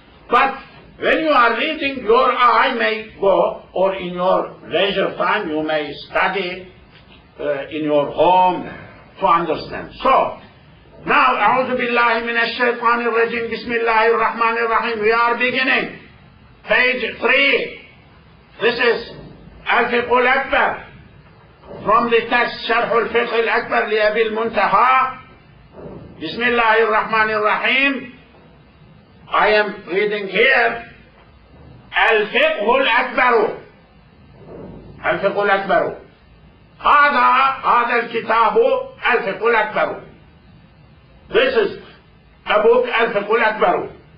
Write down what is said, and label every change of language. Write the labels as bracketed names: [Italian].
[English] But when you are reading, your eye may go, or in your leisure time, you may study in your home to understand. So, now, [Arabic] أعوذ بالله من الشيطان الرجيم, بسم الله الرحمن الرحيم. [English] We are beginning. Page 3. This is Al-Fiqh al-Akbar. From the text, Sharh al-Fiqh al-Akbar li Abi al-Muntaha. Bismillah ar-Rahman ar-Rahim. I am reading here Al-Fiqh al-Akbaru. Al-Fiqh al-Akbaru. [Arabic] هذا الكتاب الفقه الأكبر. [English] This is a book الفقه الأكبر.